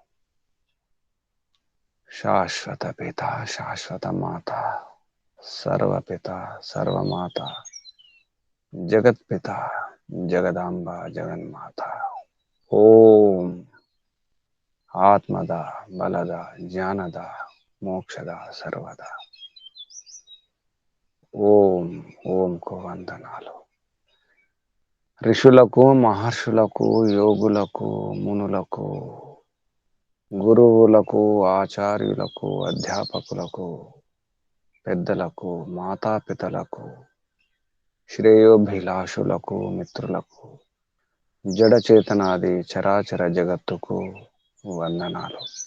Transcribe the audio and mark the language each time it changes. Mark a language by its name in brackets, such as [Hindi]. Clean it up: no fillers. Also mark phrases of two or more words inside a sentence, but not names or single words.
[Sanskrit] शाश्वत पिता शाश्वत माता सर्वपिता सर्वमाता जगत पिता जगदांबा जगन्माता ओम आत्मदा बलदा ज्ञानदा मोक्षदा सर्वदा [Telugu] ఓం ఓంకు వందనాలు. ఋషులకు మహర్షులకు యోగులకు మునులకు గురువులకు ఆచార్యులకు అధ్యాపకులకు పెద్దలకు మాతాపితలకు శ్రేయోభిలాషులకు మిత్రులకు జడచేతనాది చరాచర జగత్తుకు వందనాలు.